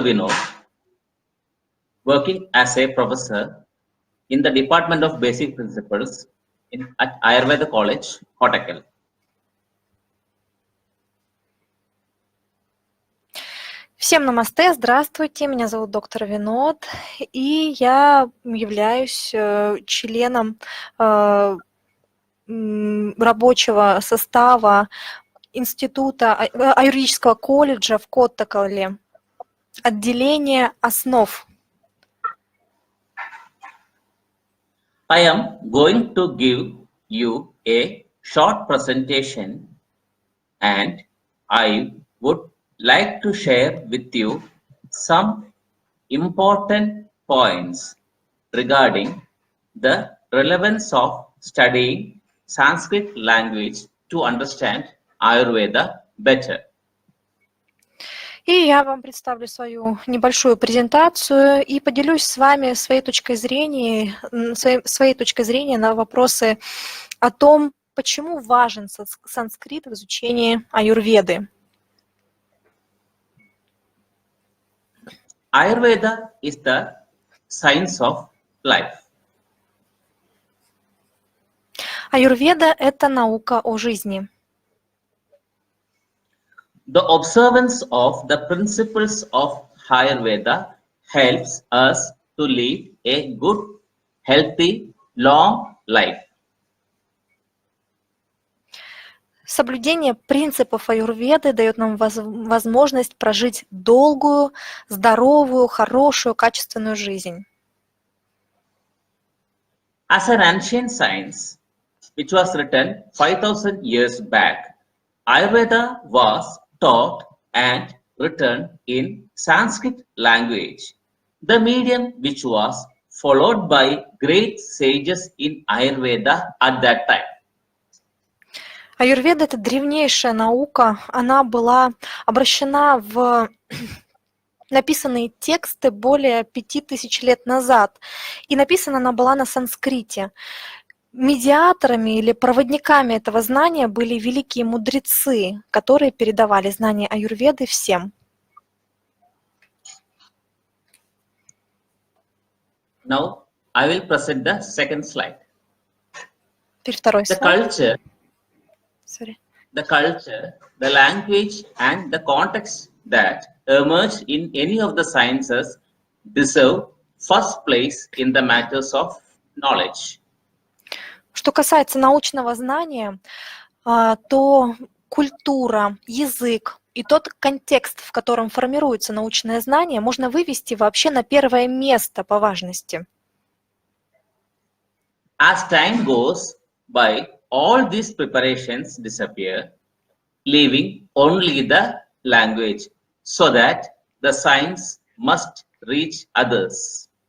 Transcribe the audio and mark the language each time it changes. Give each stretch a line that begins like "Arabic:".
English: Vinod, working as a professor in the Department of Basic Principles at Аюрведе College, Kottakkal.
Russian: Всем намасте, здравствуйте, меня зовут доктор Винод, и я являюсь членом рабочего состава Института Аюрведического колледжа в Коттакале, отделение основ.
English: I am going to give you a short presentation and I would like to share with you some important points regarding the relevance of studying Sanskrit language to understand Ayurveda better.
Russian: И я вам представлю свою небольшую презентацию и поделюсь с вами своей точкой зрения на вопросы о том, почему важен санскрит в изучении аюрведы.
English: Ayurveda is the science of life.
Russian: Аюрведа – это наука о жизни.
English: The observance of the principles of Ayurveda helps us to live a good, healthy, long life.
Russian: Соблюдение принципов аюрведы дает нам возможность прожить долгую, здоровую, хорошую, качественную жизнь.
English: As an ancient science, which was written 5,000 years back, Ayurveda was taught and written in Sanskrit language, the medium which was followed by great sages in Ayurveda at that time.
Russian: Аюрведа – это древнейшая наука, она была обращена в написанные тексты более 5000 лет назад, и написана она была на санскрите. Медиаторами или проводниками этого знания были великие мудрецы, которые передавали знания аюрведы всем.
English: Now, I will present the second slide.
Russian: Теперь второй слайд.
English: The culture, the language, and the context that emerge in any of the sciences deserve first place in the matters of knowledge.
Russian: Что касается научного знания, то культура, язык и тот контекст, в котором формируется научное знание, можно вывести вообще на первое место по важности.
English: As time goes by, all these preparations disappear, leaving only the language, so that the science must reach others.